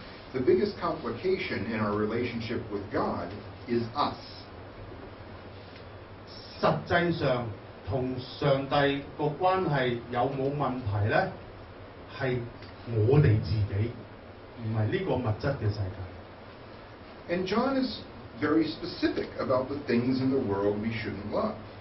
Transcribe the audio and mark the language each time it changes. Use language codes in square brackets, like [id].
[en] The biggest complication in our relationship with God is us. [yue] 實際上同上帝個關係有冇問題咧？係我哋自己，唔係呢個物質嘅世界。 [en] And John is very specific about the things in the world we shouldn't love.